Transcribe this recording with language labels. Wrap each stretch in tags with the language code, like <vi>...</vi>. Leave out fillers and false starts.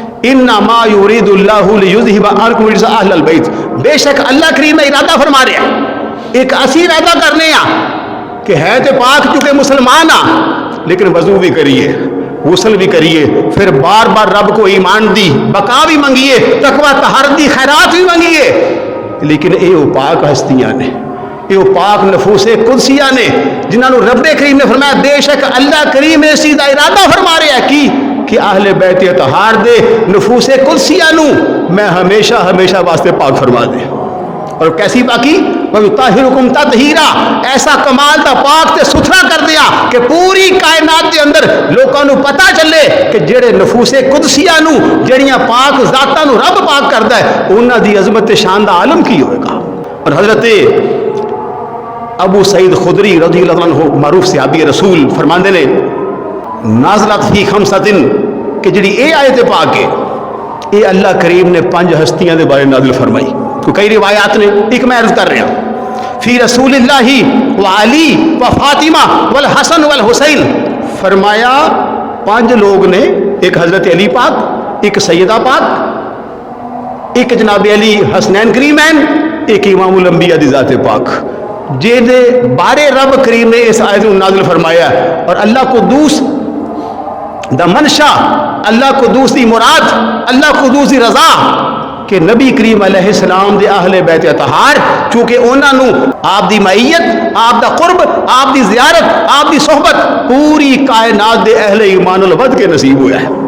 <ar>انما یرید اللہ لیذھب عنکم اہل البیت،</ar> <pa>بے شک اللہ کریم نے ارادہ فرما رہا ہے، ایک اسی ارادہ کرنے آ کہ ہے تے پاک چونکہ مسلمان آ، لیکن وضو بھی کریے، غسل بھی کریے، پھر بار بار رب کو ایمان دی بقا بھی منگیے، تقوی طہارت دی خیرات بھی منگیے، لیکن اے وہ پاک ہستیاں نے، یہ وہ پاک نفوس قدسیہ نے جنہوں نے رب کریم نے فرمایا بے شک اللہ کریم اس چیز کا ارادہ فرما رہا ہے کہ اہل بیت اطہار دے نفوس قدسیہ نو میں ہمیشہ ہمیشہ واسطے پاک فرما دے. اور کیسی پاکی؟</pa> <ar>وَيُطَهِّرُكُمْ تَطْهِيرًا،</ar> <pa>ایسا کمال دا پاک تے ستھرا کر دیا کہ پوری کائنات دے اندر لوگوں نو پتہ چلے کہ جڑے نفوس قدسیہ نو جڑیاں پاک ذاتاں نو رب پاک کردا ہے انہاں دی عظمت تے شان دا عالم کی ہوئے گا. اور حضرت ابو سعید خدری رضی اللہ عنہ معروف صحابی رسول فرماندے نے</pa> <ar>نازلت فی خمسۃ</ar> <pa>کہ جڑی اے آیت پاک ہے اے اللہ کریم نے 5 ہستیاں دے بارے نازل فرمائی. کئی روایات نے ایک میں عرض کر رہا ہوں</pa> <ar>فی رسول اللہ و علی و فاطمہ والحسن والحسین،</ar> <pa>فرمایا 5 لوگ نے، ایک حضرت علی پاک، ایک سیدہ پاک، ایک جناب علی حسنین کریمین، ایک امام الانبیاء دی ذات پاک جے دے بارے رب کریم نے اس آیت میں نازل فرمایا. اور اللہ قدوس دا منشا، اللہ قدوس دی مراد، اللہ قدوس دی رضا کہ نبی کریم علیہ السلام دے اہل بیت اطہار چونکہ انہاں نو آپ دی معیت، آپ دا قرب، آپ دی زیارت، آپ دی صحبت پوری کائنات دے اہل ایمان الود کے نصیب ہوا ہے.</pa>